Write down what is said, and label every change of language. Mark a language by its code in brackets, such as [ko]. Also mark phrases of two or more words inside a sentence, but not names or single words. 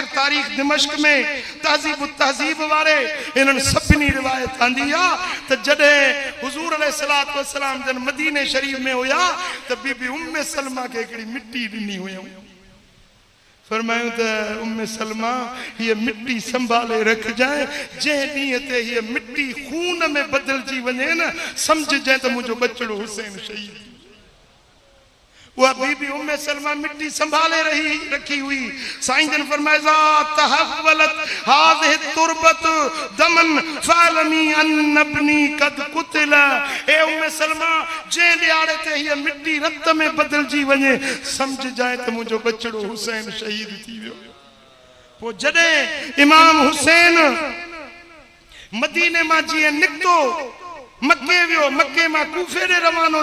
[sd] तारीख दिमश्क में तहज़ीब तहज़ीब वारे इन्हनि सभिनी रिवायत आंदी आहे त जॾहिं हुज़ूर [ar] عليه الصلاة والسلام [sd] जन मदीने शरीफ में हुया त बीबी उम्मे सलमा खे हिकिड़ी मिट्टी ॾिनी हुयूं फरमायूं त उम्मे सलमा हीअ मिट्टी संभाले रखजांइ जंहिं ॾींहं ते हीअ मिट्टी खून में बदिलजी वञे न सम्झजांइ त मुंहिंजो बचड़ो हुसैन शहीद वह बीबी उम्मे सलमा मिट्टी संभाले रखी हुई साईं जन फरमाया [ar] تحولت هذه تربة دما فاعلمي أن ابني قد قتل [sd] ए उम्मे सलमा जे ॾियारे ते हीअ मिट्टी रत में बदिलजी वञे समझ जाए त मुंहिंजो बचड़ो हुसैन शहीद थी वियो पोइ जॾहिं इमाम हुसैन मदीने मां जीअं निकितो मक्के वियो मक्के मां कूफे ॾे रवानो